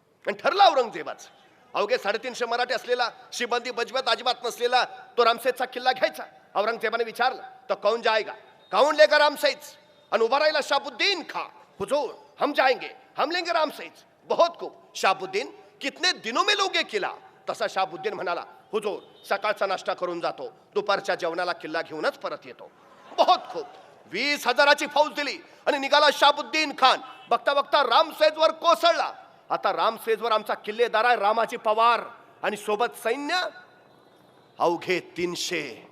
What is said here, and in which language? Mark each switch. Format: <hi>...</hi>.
<mr>आणि ठरला औरंगजेबाच, अवघे 350 मराठे असलेला, शिबंदी बजमियत अजिबात नसलेला तो रामसेजचा किल्ला घ्यायचा. औरंगजेबाने विचारलं,</mr> <hi>तो कौन जाएगा, कौन लेगा रामसेज?</hi> <mr>आणि उभा राहिला शाहबुद्दीन खां.</mr> <hi>हुजूर हम जाएंगे, हम लेंगे रामसेज. बहुत खूब. शाहबुद्दीन कितने दिनों में लोगे किला?</hi> <mr>तसा शाहबुद्दीन म्हणाला, हुजूर सकाळचा नाश्ता करून जातो, दुपारच्या जेवणाला किल्ला घेऊनच परत येतो.</mr> <hi>बहुत खूब.</hi> <mr>20,000ची फौज दिली आणि निघाला शाहबुद्दीन खान. बघता बघता रामसेजवर कोसळला. आता रामसेजवर आमचा किल्लेदार आहे रामाची पवार आणि सोबत सैन्य अवघे 300.</mr>